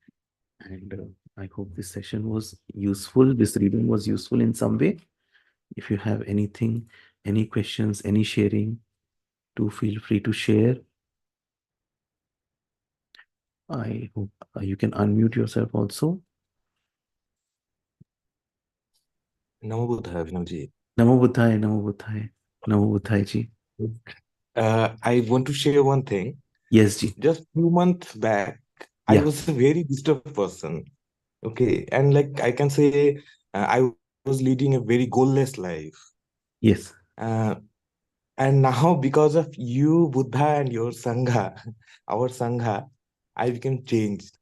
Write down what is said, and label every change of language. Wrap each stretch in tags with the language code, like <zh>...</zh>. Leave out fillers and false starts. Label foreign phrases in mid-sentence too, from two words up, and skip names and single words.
<en>And I hope this session was useful. This reading was useful in some way. If you have anything, any questions, any sharing, do feel free to share. I hope you can unmute yourself also.</en> <pi>Namo Buddhaya, Vinodji. Namo Buddhaya, Namo Buddhaya, Namo Buddhaya ji.</pi> <en>I want to share one thing. Yes, ji. Just 2 months back, I Yeah. was a very disturbed person. Okay, and like I can say, I was leading a very goalless life. Yes. And now, because of you, Buddha, and your sangha, our sangha, I became changed.</en>